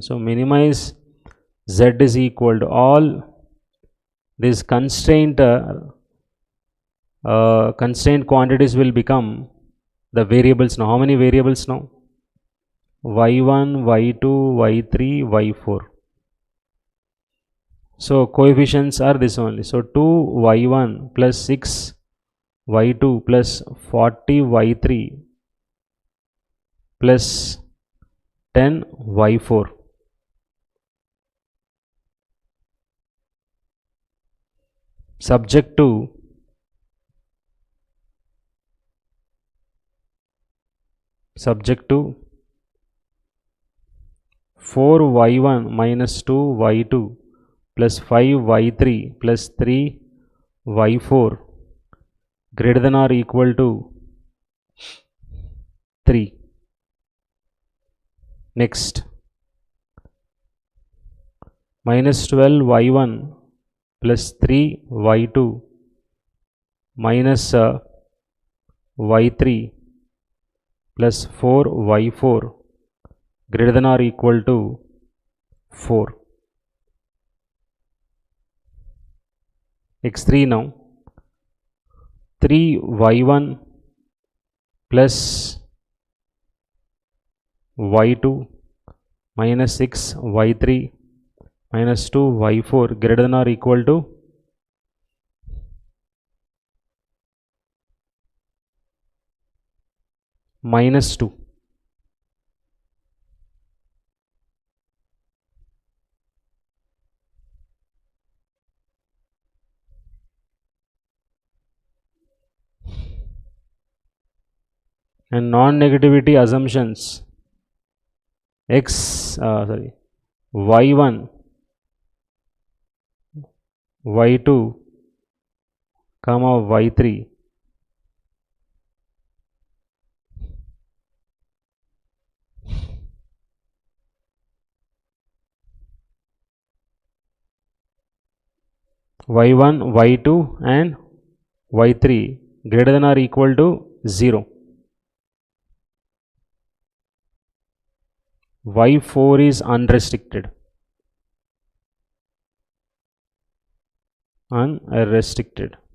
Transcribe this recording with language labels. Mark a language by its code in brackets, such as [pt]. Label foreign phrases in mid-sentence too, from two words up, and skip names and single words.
[en] So minimize z is equal to all these constraint quantities will become the variables now. How many variables now? y1, y2, y3, y4. So coefficients are this only. So 2y1 plus 6y2 plus 40y3 plus 10y4. Subject to subject to 4y1 minus 2y2 plus 5y3 plus 3y4 greater than or equal to 3. Next, minus 12y1 plus 3y2 minus y3 plus 4y4 greater than or equal to 4. x3 now, 3y1 plus y2 minus 6y3 minus 2y4 greater than or equal to minus 2. And non-negativity assumptions, y1, y2, comma y3 y1, y2 and y3 greater than or equal to 0. y4 is unrestricted. Unrestricted.